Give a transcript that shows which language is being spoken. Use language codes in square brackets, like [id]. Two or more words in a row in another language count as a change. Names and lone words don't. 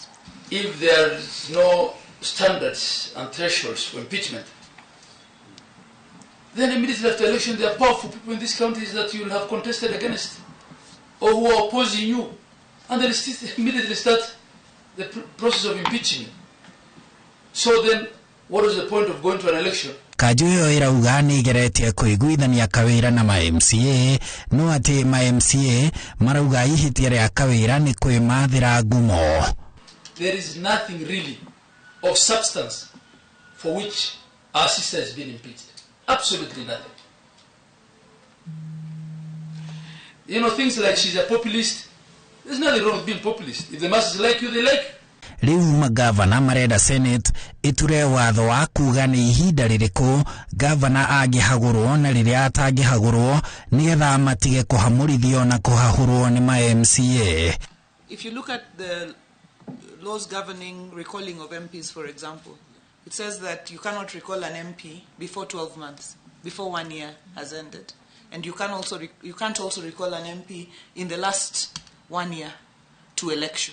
[en] If there is no standards and thresholds for impeachment, then immediately after election there are powerful people in these counties that you will have contested against or who are opposing you, and then immediately start the process of impeaching. So then, what is the point of going to an election? [ki] Kanjũ ĩyo ĩrauga nĩ igeretie kũiguithania Kawira na ma-MCA, no atĩ ma-MCA marauga ihĩtia rĩa Kawira nĩ kwĩmathĩra ngumo. [en] There is nothing really of substance for which our sister has been impeached. Absolutely nothing. You know, things like she's a populist. There's nothing wrong with being populist. If the masses like you, they like you. [ki] Rĩu magavana marenda Senate iture watho wa kuga nĩ ihinda rĩrĩkũ gavana angĩhagũrwo na rĩrĩa atangĩhagũrwo nĩgetha matige kũhamũrithio na kũhahũrwo nĩ ma-MCA. [en] If you look at the laws governing recalling of MPs, for example, it says that you cannot recall an MP before 12 months, before 1 year has ended. And you can't also recall an MP in the last 1 year to election.